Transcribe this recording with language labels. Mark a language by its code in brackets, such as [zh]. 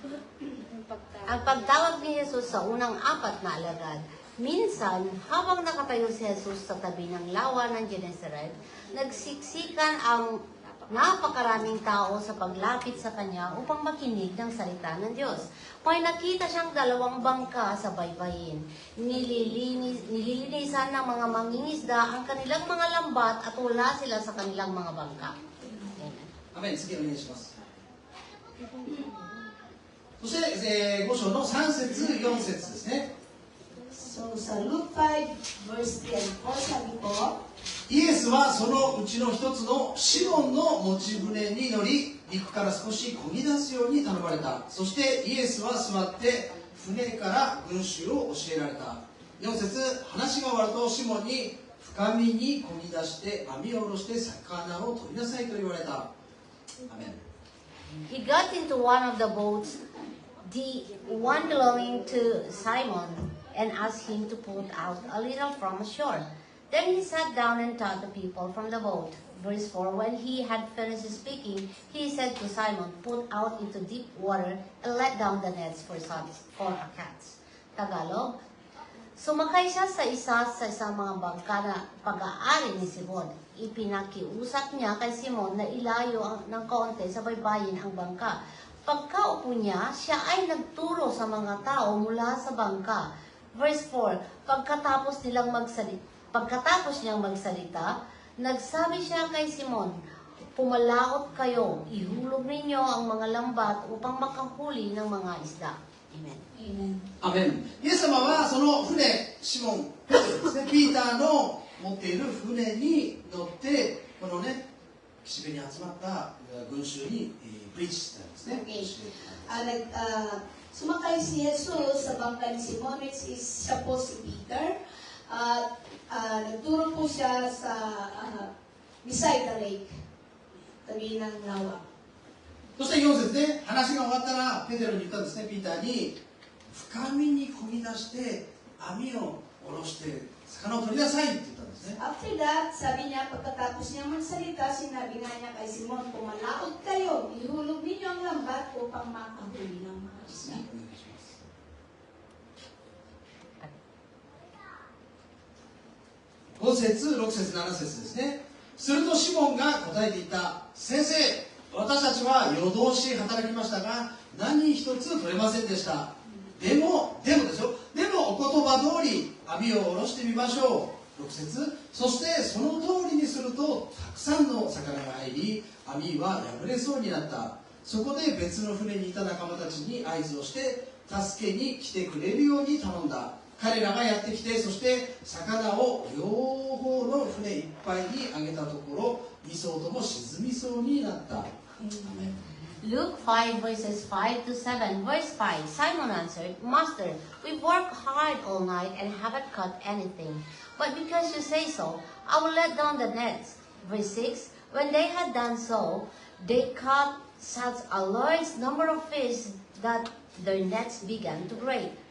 [tl] Ang pagtawag ni Jesus sa unang 4 na alagad, minsan, habang nakatayo si Jesus sa tabi ng lawa ng Gennesaret, nagsiksikan ang napakaraming tao sa paglapit sa kanya upang makinig ng salita ng Diyos. May nakita siyang 2 bangka sa baybayin. Nililinisan ng mga mangingisda ang kanilang mga lambat at wala sila sa kanilang mga bangka. Amen. [ja] アメン、次お願いします。そして、5章の3節、4節ですね。 [tl] So sa Luke 5 verse 10 po, sabi po, [ja] イエスはそのうちの一つのシモンの持ち船に乗り、陸から少し漕ぎ出すように頼まれた。そしてイエスは座って船から群衆を教えられた。 4節、話が終わるとシモンに深みに漕ぎ出して網を下ろして魚を取りなさいと言われた。アメン。 [en] He got into one of the boats, the one belonging to Simon, and asked him to put out a little from shore. Then he sat down and taught the people from the boat. Verse 4, when he had finished speaking, he said to Simon, put out into deep water and let down the nets for cats. [tl] Tagalog, sumakay siya sa isang mga bangka na pag-aari ni Simon. Ipinakiusap niya kay Simon na ilayo ng kaunti sa baybayin ang bangka. Pagkaupo niya, siya ay nagturo sa mga tao mula sa bangka. Verse 4, pagkatapos niyang magsalita, nagsabi siya kay Simon, pumalaot kayo, ihulog ninyo ang mga lambat upang makahuli ng mga isda. Amen. Amen. [ja] アメン。イエス様はその船、シモン、ですね、ピーターの持っている船に乗ってこのね、岸辺に集まった群衆にプリーチしてたんですね。 [en] Okay. [tl] Sumakay si Jesus sa bangka ni Simon, [en] which is [tl] siya po si Peter. Nagturo po siya sa [en] beside the lake, [tl] tabi ng lawa. [ja] そして4節で話が終わったらペテロに言ったんですね、ピーターに深みに漕ぎ出して網を下ろして魚を取りなさいって言ったんですね。 [en] After that, [tl] sabi niya, pagkatapos niya magsalita, sinabi nga niya kay Simon, pumalaot kayo, ihulog ninyo ang lambat upang makahuli ng mga isda. [ja] お願いします。 5節、6節、7節ですね。するとシモンが答えていった。先生、私たちは夜通し働きましたが何一つ取れませんでした。でもですよ。でもお言葉通り網を下ろしてみましょう。 6節、そしてその通りにするとたくさんの魚が入り網は破れそうになった。そこで別の船にいた仲間たちに合図をして助けに来てくれるように頼んだ。彼らがやってきて、そして魚を両方の船いっぱいにあげたところ2艘とも沈みそうになった。 [en] Luke 5 verses 5 to 7. Verse 5, Simon answered, Master, we've worked hard all night and haven't caught anything. But because you say so, I will let down the nets. Verse 6, when they had done so, they caught such a large number of fish that their nets began to break.